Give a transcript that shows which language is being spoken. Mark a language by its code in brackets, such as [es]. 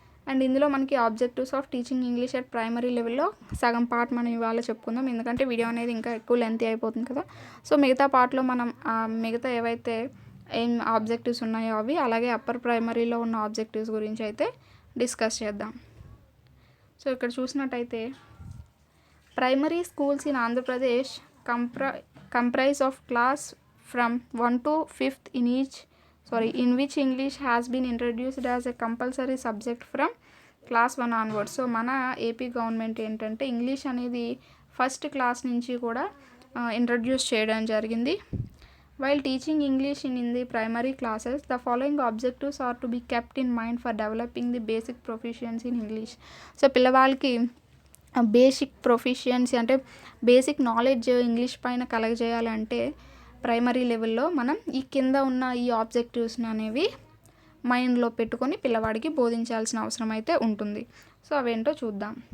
[te] And ఇందులో మనకి objectives of teaching English at primary లెవెల్లో సగం పార్ట్ మనం ఇవాళ చెప్పుకుందాం, ఎందుకంటే వీడియో అనేది ఇంకా ఎక్కువ లెంత్ అయిపోతుంది కదా. సో మిగతా పార్ట్లో మనం మిగతా ఏవైతే ఆబ్జెక్టివ్స్ ఉన్నాయో అవి, అలాగే అప్పర్ ప్రైమరీలో ఉన్న ఆబ్జెక్టివ్స్ గురించి అయితే డిస్కస్ చేద్దాం. సో ఇక్కడ చూసినట్టయితే [en] Primary schools in Andhra Pradesh comprise of class from 1 to 5th in which English has been introduced as a compulsory subject from class 1 onwards. [te] So మన ఏపీ గవర్నమెంట్ ఏంటంటే ఇంగ్లీష్ అనేది ఫస్ట్ క్లాస్ నుంచి కూడా ఇంట్రడ్యూస్ చేయడం జరిగింది. [en] While teaching English in the primary classes, the following objectives are to be kept in mind for developing the basic proficiency in English. [te] So పిల్లవాళ్ళకి basic proficiency అంటే basic knowledge English పైన కలగజేయాలంటే primary లెవెల్లో మనం ఈ కింద ఉన్న ఈ ఆబ్జెక్టివ్స్ని అనేవి మైండ్లో పెట్టుకొని పిల్లవాడికి బోధించాల్సిన అవసరం అయితే ఉంటుంది. సో అవేంటో చూద్దాం.